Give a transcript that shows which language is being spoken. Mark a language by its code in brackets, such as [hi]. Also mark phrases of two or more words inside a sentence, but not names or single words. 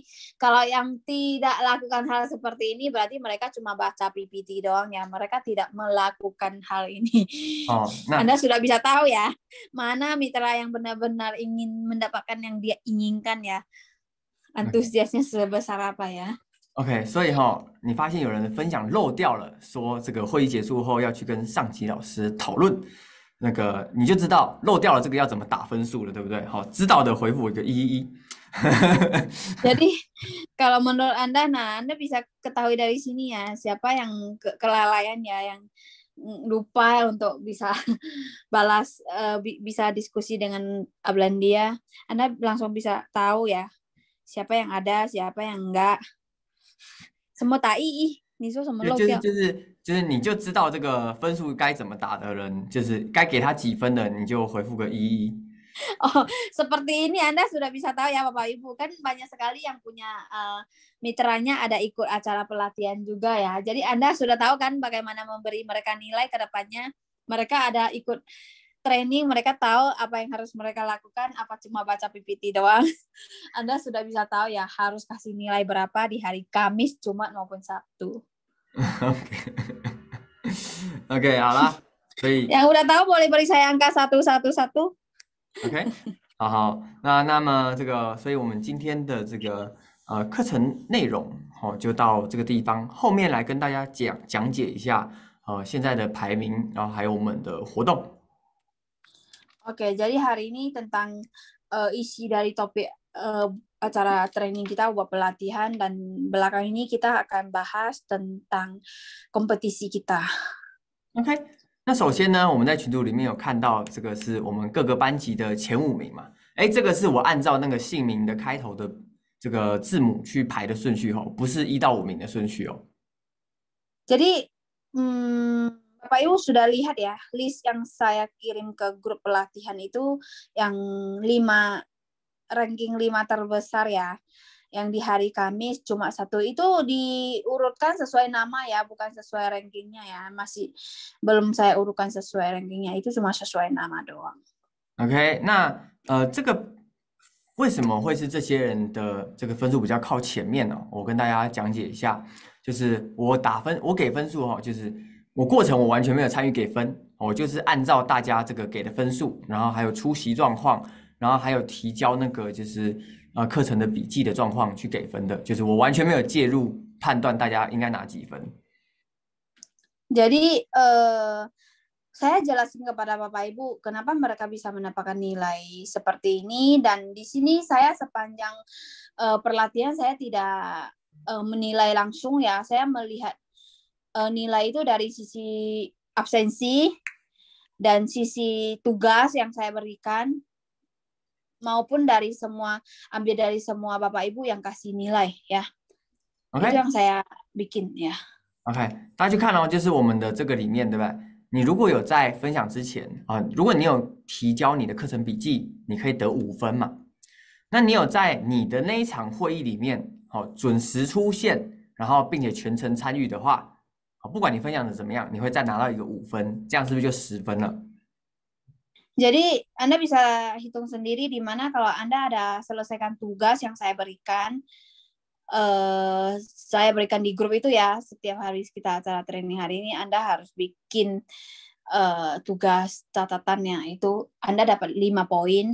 [id] Kalau yang tidak lakukan hal seperti ini berarti mereka cuma baca PPT doang ya. Mereka tidak melakukan hal ini. Anda sudah bisa tahu ya, mana mitra yang benar-benar ingin mendapatkan yang dia inginkan ya. Antusiasnya sebesar apa ya. [zh] OK， 所以你发现有人的分享漏掉了，说这个会议结束后要去跟上级老师讨论，那个你就知道漏掉了这个要怎么打分数了，对不对？好，知道的回复我一个111。 [id] Jadi kalau menurut Anda, nah Anda bisa ketahui dari sini ya siapa yang kelalaian ya, yang lupa untuk bisa balas, bisa diskusi dengan upline dia. Anda langsung bisa tahu ya siapa yang ada, siapa yang enggak. [zh] 什么打111？你说什么漏掉？就是你就知道这个分数该怎么打的人，就是该给他几分的，你就回复个111。 [id] Oh, seperti ini Anda sudah bisa tahu ya Bapak Ibu, kan banyak sekali yang punya mitranya ada ikut acara pelatihan juga ya. Jadi Anda sudah tahu kan bagaimana memberi mereka nilai ke depannya. Mereka ada ikut training, mereka tahu apa yang harus mereka lakukan, apa cuma baca PPT doang. Anda sudah bisa tahu ya harus kasih nilai berapa di hari Kamis, Jumat maupun Sabtu. [zh] OK， 好啦，所以 [id] yang udah tahu boleh beri saya angka 111. [zh] OK， 好，那么这个，所以我们今天的这个课程内容就到这个地方，后面来跟大家讲解一下现在的排名，然后还有我们的活动。 [id] Oke, jadi hari ini tentang isi dari topik acara training kita buat pelatihan, dan belakang ini kita akan bahas tentang kompetisi kita. [zh] OK， 那首先呢，我们在群组里面有看到这个是我们各个班级的前5名嘛？哎，这个是我按照那个姓名的开头的这个字母去排的顺序不是1到5名的顺序哦。 [id] Jadi, Bapak Ibu sudah lihat ya list yang saya kirim ke grup pelatihan itu yang ranking 5 terbesar ya. Yang di hari Kamis cuma 1 itu diurutkan sesuai nama ya, bukan sesuai rankingnya ya. Masih belum saya urutkan sesuai rankingnya, itu cuma sesuai nama doang. [zh] OK， 那这个为什么会是这些人的这个分数比较靠前面呢？我跟大家讲解一下，就是我给分数就是我过程我完全没有参与给分，我就是按照大家这个给的分数，然后还有出席状况，然后还有提交那个就是课程的笔记的状况去给分的，就是我完全没有介入判断大家应该拿几分。 [id] Jadi saya jelasin kepada Bapak Ibu kenapa mereka bisa mendapatkan nilai seperti ini, dan di sini saya sepanjang pelatihan saya tidak menilai langsung ya, saya melihat nilai itu dari sisi absensi dan sisi tugas yang saya berikan. maupun dari semua ambil dari semua Bapak Ibu yang kasih nilai ya. Itu OK， yang saya bikin ya。 [zh] OK， 大家去看哦，就是我们的这个里面，对不对？你如果有在分享之前啊，如果你有提交你的课程笔记，你可以得5分嘛。那你有在你的那一场会议里面，好准时出现，然后并且全程参与的话，好，不管你分享的怎么样，你会再拿到一个5分，这样是不是就10分了？ [id] Jadi Anda bisa hitung sendiri di mana kalau Anda ada selesaikan tugas yang saya berikan di grup itu ya, setiap hari kita acara training hari ini Anda harus bikin tugas catatannya itu Anda dapat 5 poin.